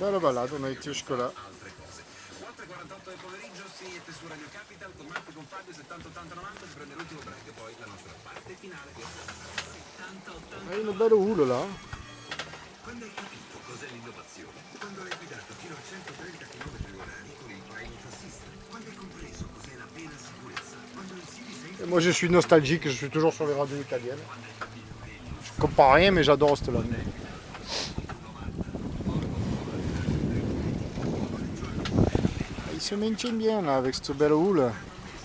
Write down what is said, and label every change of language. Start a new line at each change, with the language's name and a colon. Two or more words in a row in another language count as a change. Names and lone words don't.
French: Bella balade, on a été jusque-là.
Italian: Altre cose. 4:48 del pomeriggio, siete su Radio Capital con Marco, con Fabio, 70-80-90, si prende l'ultimo break e poi la nostra parte finale. 70-80. È una bella hula là. Quando hai capito cos'è l'innovazione? Quando l'hai guidato fino a 130 km/h con il Private Assistant? Quando hai compreso cos'è la vera sicurezza? Quando il City.
French: Et moi je suis nostalgique, je suis toujours sur les radios italiennes. Je comprends rien, mais j'adore cette langue. Il se maintient bien là avec cette belle houle.